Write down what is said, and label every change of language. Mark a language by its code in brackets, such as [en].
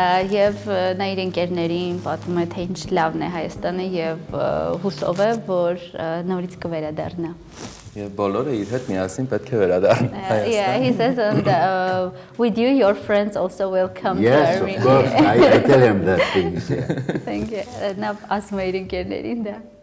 [hy] Եվ նա իր ընկերներին պատմում է, թե ինչ լավն է Հայաստանը եւ հուսով է, որ նորից կվերադառնա. Եվ բոլորը իր հետ միասին պետք է վերադառնան Հայաստան. [en] Yeah, he says, and with you, your friends also will come to Armenia. Yes, of course. I tell him that things. Yeah. Thank you. [hy] Նա ասում է իր ընկերներին դա.